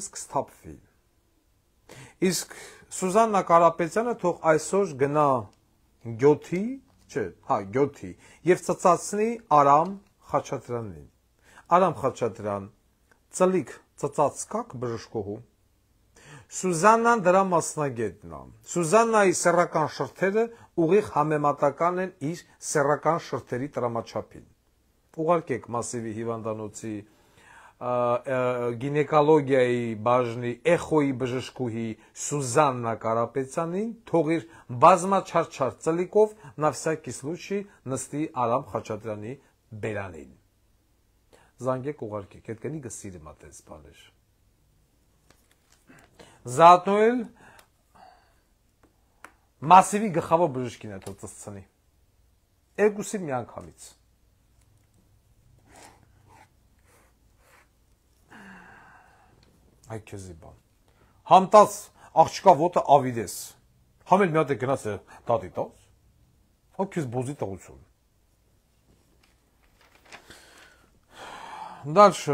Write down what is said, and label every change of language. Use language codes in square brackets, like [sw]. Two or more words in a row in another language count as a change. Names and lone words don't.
[hy] կսթափվի։ Իսկ Սուզաննա Կարապետյանը թող այսօր գնա գյոթի, գյոթի եւ ծծացնի Արամ Խաչատրյանին։ Արամ Խաչատրյան, ծլիկ ծծած կակ բժշկուհու։ Սուզաննան դրա մասնագետն է։ Սուզաննայի սեռական շրթերը ուղիղ համեմատական են իր սեռական շրթերի տրամաչափին։ Ուղարկեք մասիվի հիվանդանոցի գինեկոլոգիայի բաժնի էխոյի բժշկուհի Սուզաննա Կարապետյանին թող իր բազմաչարչար ծլիկով [ru] на всякий случай [hy] նստի Արամ Խաչատրյանի բերանին։ Զանգեք ուղարկեք, այդ կնի գսիրի մատես բաներ։ [tr] Zaten el [hy] մասիվի գլխավոր բժշկին է թող ծծցնի։ Երկուսին միանգամից։ Այ քեզի բան։ Համտած աղջկա ոտը ավիդես։ Համել մի հատ է գնաց է դատի տաս։ Հա քեզ բոզի տղություն։ Дальше.